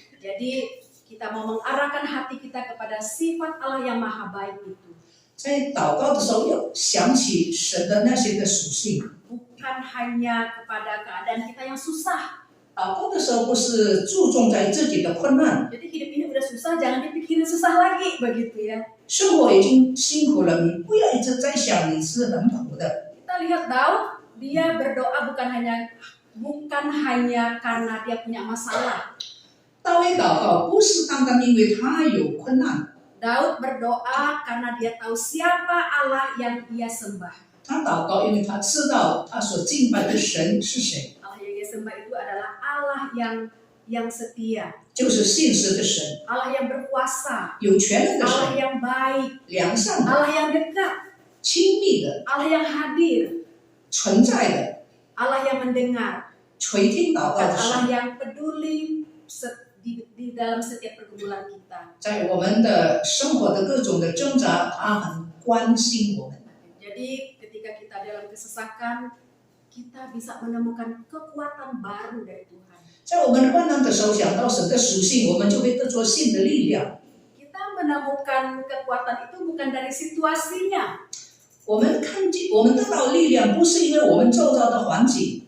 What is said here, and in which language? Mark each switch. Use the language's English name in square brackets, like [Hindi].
[Indonesian] Jadi kita mau mengarahkan hati kita kepada sifat Allah yang maha baik itu. [Chinese] 在祷告的时候，要想起神的那些的属性。 [Indonesian] Bukan hanya kepada keadaan kita yang susah. [Chinese] 祷告的时候，不是注重在自己的困难， [Indonesian] Jadi hidup ini udah susah, jangan dipikirin susah lagi, begitu ya. [Chinese] 生活已经辛苦了，你不要一直在想你是很苦的。 [Indonesian] Kita lihat Daud, dia berdoa bukan hanya karena dia punya masalah. [Chinese] 大卫祷告不是单单因为他有困难， [Indonesian] Daud berdoa karena dia tahu siapa Allah yang ia sembah. [Chinese] 他祷告因为他知道他所敬拜的神是谁， [Indonesian] Allah yang ia sembah itu adalah Allah yang setia, [Chinese] 就是信实的神， [Indonesian] Allah yang berkuasa, [Chinese] 有权能的 [Indonesian] Allah [Chinese] 神， [Indonesian] yang baik, [Chinese] 良善的、 [Indonesian] Allah yang dekat, [Chinese] 亲密的、 [Indonesian] Allah yang hadir, [Chinese] 存在的、 [Indonesian] Allah yang mendengar, [Chinese] 垂听祷告 [Indonesian] dan [Chinese] 的 [Indonesian] Allah [Chinese] 神， [Indonesian] yang peduli di dalam setiap pergumulan kita. [Chinese] 在我们的生活的各种的挣扎，他很关心我们。 [Indonesian] Jadi ketika kita dalam kesesakan, kita bisa menemukan kekuatan baru dari Tuhan. [Chinese] 在我们患难的时候，想到神的属性，我们就会得着新的力量。 [Indonesian] Kita menemukan kekuatan itu bukan dari situasinya. [Chinese] 我们看见，我们得到力量，不是因为我们周遭的环境，